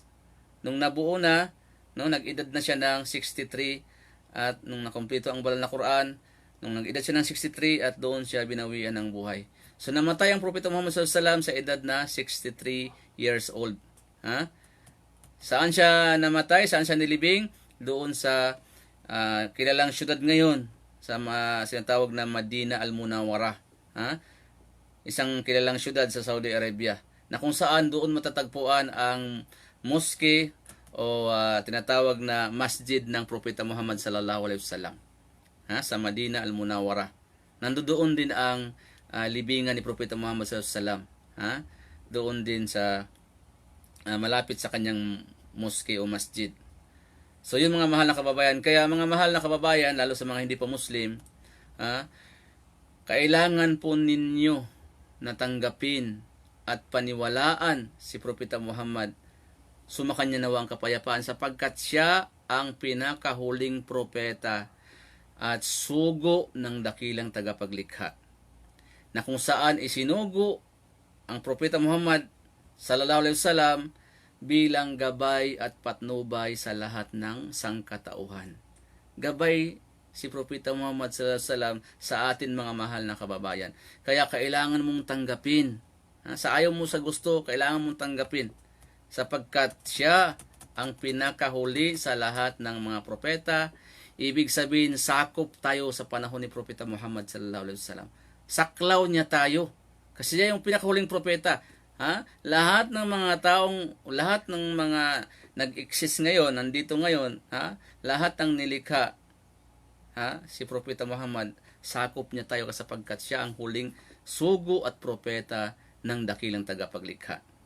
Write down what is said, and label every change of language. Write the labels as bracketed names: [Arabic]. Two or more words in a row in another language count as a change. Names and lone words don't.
[Filipino] Nung nabuo na, no, nag-edad na siya ng 63, at nung nakumpleto ang banal na Quran, nung nag-edad siya ng 63, at doon siya binawian ng buhay. So namatay ang Propeta Muhammad [Arabic] صلى الله عليه وسلم [Filipino] sa edad na 63 [English] years old. [Filipino] Saan siya namatay? Saan siya nilibing? Doon sa kilalang syudad ngayon, sa sinatawag na Madina Al-Munawwara. Isang kilalang syudad sa Saudi Arabia, na kung saan doon matatagpuan ang mosque o tinatawag na masjid ng Propeta Muhammad [Arabic] صلى الله عليه وسلم. [Filipino] Sa Madina Al-Munawwara. nandoon din ang libingan ni Propeta Muhammad [Arabic] صلى الله عليه وسلم. [Filipino] Ha? Doon din sa malapit sa kanyang moske o masjid. So yun mga mahal na kababayan. Kaya mga mahal na kababayan, lalo sa mga hindi pa Muslim, kailangan po ninyo na tanggapin at paniwalaan si Propeta Muhammad. Sumakanya nawa ang kapayapaan sapagkat siya ang pinakahuling propeta at sugo ng dakilang tagapaglikha, na kung saan isinugo ang Propeta Muhammad [Arabic] صلى الله عليه وسلم [Filipino] bilang gabay at patnubay sa lahat ng sangkatauhan. Gabay si Propeta Muhammad [Arabic] صلى الله عليه وسلم [Filipino] sa atin mga mahal na kababayan. Kaya kailangan mong tanggapin. Sa ayaw mo sa gusto, kailangan mong tanggapin. Sapagkat siya ang pinakahuli sa lahat ng mga propeta. Ibig sabihin, sakop tayo sa panahon ni Propeta Muhammad [Arabic] صلى الله عليه وسلم. [Filipino] Saklaw niya tayo. Kasi siya yung pinakahuling propeta. Lahat ng mga nag-exist ngayon, nandito ngayon, lahat ng nilikha, si Propeta Muhammad, sakop niya tayo sapagkat siya ang huling sugo at propeta ng dakilang tagapaglikha.